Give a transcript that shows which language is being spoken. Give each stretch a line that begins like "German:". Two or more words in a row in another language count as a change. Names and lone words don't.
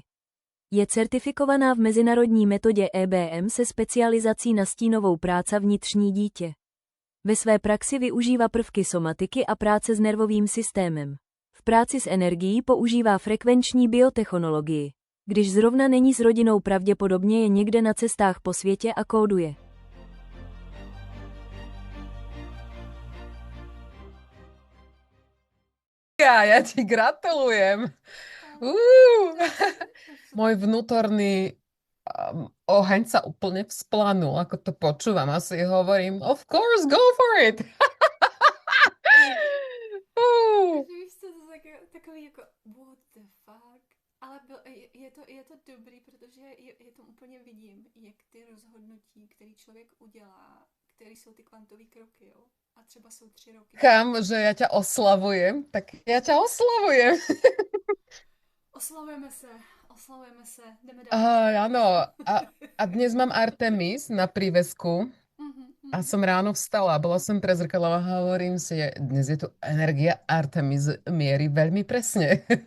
Czech: Je certifikovaná v mezinárodní metodě EBM se specializací na stínovou práci vnitřní dítě. Ve své praxi využívá prvky somatiky a práce s nervovým systémem. V práci s energií používá frekvenční biotechnologii. Když zrovna není s rodinou, pravděpodobně je někde na cestách po světě a kóduje.
Slovak: Ja ti gratulujem. Môj vnútorný oheň sa úplne vzplanul, ako to počúvam. Asi hovorím,
English: of course, go for it.
Czech: Víš co, to je takový jako
English: what the fuck,
Czech: ale je to dobrý, protože je to úplně vidím, jak ty rozhodnutí, který člověk udělá, které jsou ty kvantové kroky, jo? A třeba jsou 3 roky. Chám,
Slovak: že ja ťa oslavujem, tak ja ťa oslavujem.
Czech: Oslavujeme se, jdeme dál.
Slovak: Áno, a dnes mám Artemis na prívesku. A som ráno vstala, bola som pre zrkadlom a hovorím si, dnes je tu energia Artemis mierí veľmi presne.